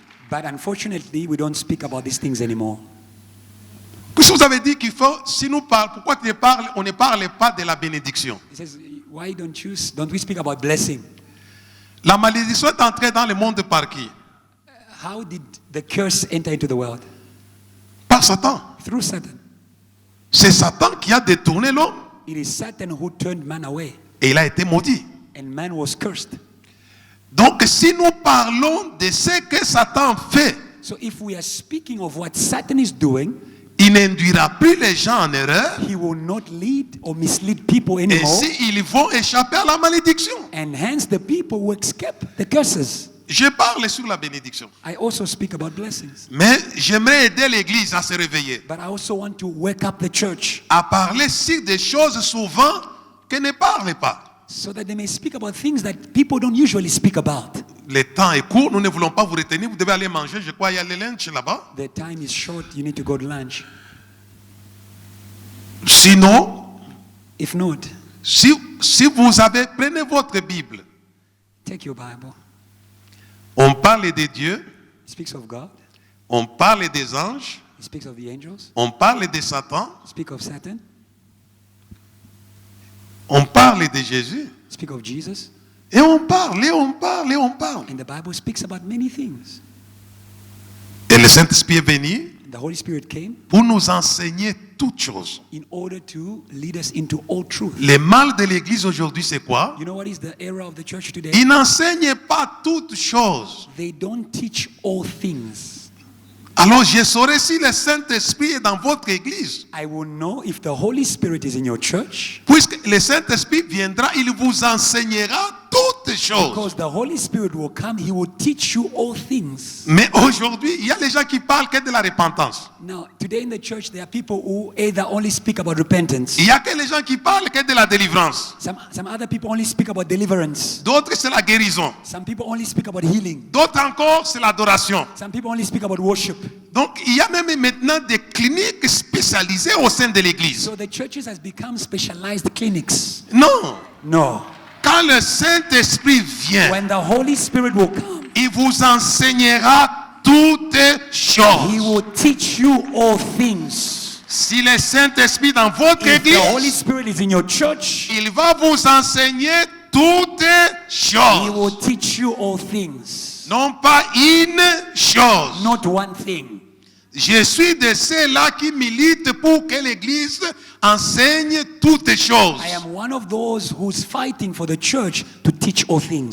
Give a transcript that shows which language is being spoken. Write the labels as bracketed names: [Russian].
[English] But unfortunately, we don't speak about these things anymore. [French] Puisque vous avez dit qu'il faut, si nous parlons, pourquoi on ne parle pas de la bénédiction? [English] He says, why don't we speak about blessing? [French] La malédiction est entrée dans le monde par qui? [English] How did the curse enter into the world? [French] Par Satan. [English] Through Satan. [French] C'est Satan qui a détourné l'homme [English] It is Satan who turned man away, [French] et il a été maudit. [English] and man was cursed. [French] Donc si nous parlons de ce que Satan fait, [English] So if we are speaking of what Satan is doing, [French] il n'induira plus les gens en erreur. [English] he will not lead or mislead people [French] Et [English] anymore, [French] si ils vont échapper à la malédiction. [English] and hence the people will escape the curses. [French] Je parle sur la bénédiction. [English] I also speak about blessings, [French] Mais j'aimerais aider l'Église à se réveiller. [English] but I also want to wake up the church [French] À parler sur des choses souvent qu'elle ne parle pas. [English] so that they may speak about things that people don't usually speak about. [French] Le temps est court, nous ne voulons pas vous retenir. Vous devez aller manger, je crois, il y a le lunch là-bas. [English] The time is short, you need to go to lunch. [French] Sinon, [English] If not, [French] si vous avez, prenez votre Bible. [English] take your Bible. [French] On parle de Dieu, [English] It speaks of God, [French] on parle des anges, [English] it speaks of the angels, [French] on parle de Satan, [English] it speaks of Satan, [French] on parle de Jésus. [English] it speaks of Jesus, [French] Et on parle, et on parle, et on parle. [English] and the Bible speaks about many things. [French] Et le Saint-Esprit est venu [English] The Holy Spirit came [French] pour nous enseigner toutes choses. [English] in order to lead us into all truth. [French] Le mal de l'Église aujourd'hui, c'est quoi? [English] You know what is the error of the church today? [French] Il n'enseigne pas toutes choses. [English] They don't teach all things. [French] Alors je saurai si le Saint-Esprit est dans votre Église. [English] I will know if the Holy Spirit is in your church, [French] Puisque le Saint-Esprit viendra, il vous enseignera toutes choses. [English] because the Holy Spirit will come, He will teach you all things. [French] Mais aujourd'hui, il y a les gens qui parlent que de la repentance. [English] Now, today in the church, there are people who either only speak about repentance. [French] Il y a que les gens qui parlent que de la délivrance. [English] Some other people only speak about deliverance. [French] D'autres, c'est la guérison. [English] Some people only speak about healing. [French] D'autres encore, c'est l'adoration. [English] Some people only speak about worship. [French] Donc, il y a même maintenant des cliniques spécialisées au sein de l'Église. [English] So the churches has become specialized clinics. [French] Non. [English] No. [French] Quand le Saint-Esprit vient, [English] When the Holy Spirit will come, [French] il vous enseignera toutes [English] He [French] choses. [English] will teach you all things. [French] Si le Saint-Esprit est dans votre [English] If the Holy [French] Église, [English] Spirit is in your church, [French] il va vous enseigner toutes [English] He will [French] choses. [English] teach you all things. [French] Non pas une chose. [English] Not one thing. [French] Je suis de ceux-là qui militent pour que l'Église enseigne toutes choses. [English] I am one of those who's fighting for the church to teach all things.